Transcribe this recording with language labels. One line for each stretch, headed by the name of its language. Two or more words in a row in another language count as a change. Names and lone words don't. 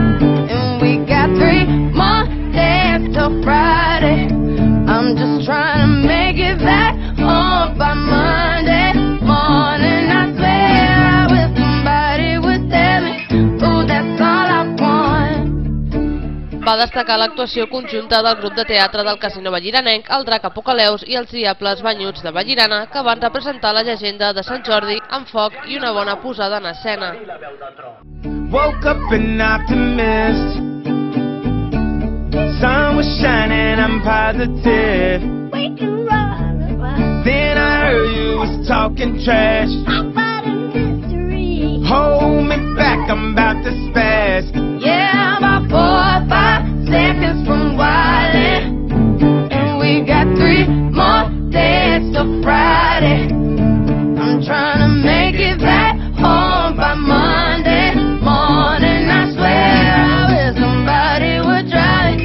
English: Friday, I'm just trying to make it back home by Monday morning. I swear I wish somebody would tell me, oh, that's all I want.
Catalan: Va destacar l'actuació conjunta del grup de teatre del Casino Valliranenc, el Drac Apocaleus i els Diables Banyuts de Vallirana, que van representar la llegenda de Sant Jordi amb foc i una bona posada en escena.
English: Woke up an optimist. Sun was shining, I'm positive. We can run. Then I heard you was talking trash. About a mystery. Hold me back, I'm about to spaz. Yeah, about 4 or 5 seconds from wildin'. And we got 3 more days till Friday. I'm trying to make it back home by Monday morning. I swear I wish somebody would drive.